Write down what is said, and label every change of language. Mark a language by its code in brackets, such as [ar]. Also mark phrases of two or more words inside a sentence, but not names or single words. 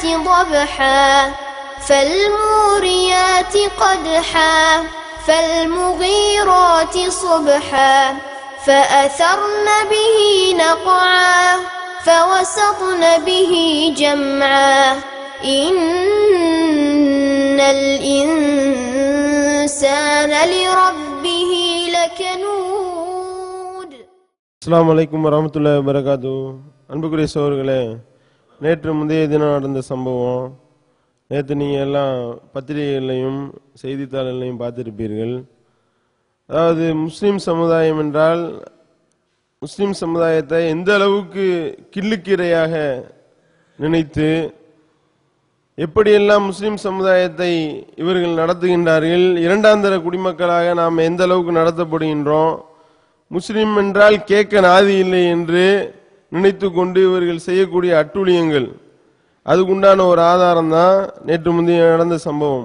[ar] ضبحا فالموريات قدحا فالمغيرات صبحا فأثرن به نقعا فوسطن به جمعا إن الإنسان لربه لكنود. السلام عليكم ورحمة الله وبركاته. [ta] அன்புக்குரிய சகோதரர்களே, நேற்று முந்தைய தினம் நடந்த சம்பவம் நேற்று நீங்கள் எல்லாம் பத்திரிகைகளையும் செய்தித்தாள்களையும் பார்த்திருப்பீர்கள். அதாவது முஸ்லீம் சமுதாயம் என்றால் முஸ்லீம் சமுதாயத்தை எந்த அளவுக்கு கிள்ளுக்கீரையாக நினைத்து எப்படியெல்லாம் முஸ்லீம் சமுதாயத்தை இவர்கள் நடத்துகின்றார்கள், இரண்டாந்தர குடிமக்களாக நாம் எந்த அளவுக்கு நடத்தப்படுகின்றோம், முஸ்லீம் என்றால் கேட்க நாதி இல்லை என்று நினைத்து கொண்டு இவர்கள் செய்யக்கூடிய அட்டூழியங்கள், அதுக்குண்டான ஒரு ஆதாரம் தான் நேற்று முந்தைய நடந்த சம்பவம்.